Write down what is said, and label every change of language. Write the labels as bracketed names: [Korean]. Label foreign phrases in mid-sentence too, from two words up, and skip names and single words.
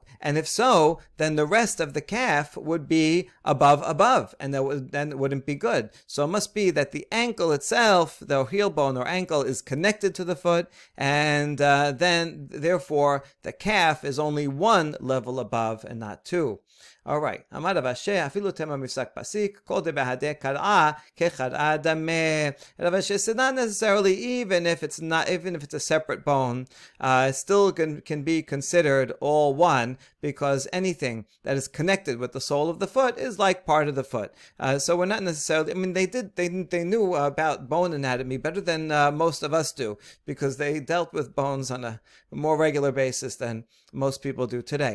[English] And if so, then the rest of the calf would be above, and then it wouldn't be good. So it must be that the ankle itself, the heel bone or ankle, is connected to the foot, and then therefore the calf is only one level above and not two. All right. [Aramaic] אמר רב אשי אפילו תימא מיפסק פסיק כל דבהדי כרעא ככרעא דמי. [English] Rav Ashi said not necessarily, even if it's a separate bone, it still can be considered all one, because anything that is connected with the sole of the foot is like part of the foot. So we're not necessarily. I mean, they knew about bone anatomy better than most of us do, because they dealt with bones on a more regular basis than most people do today.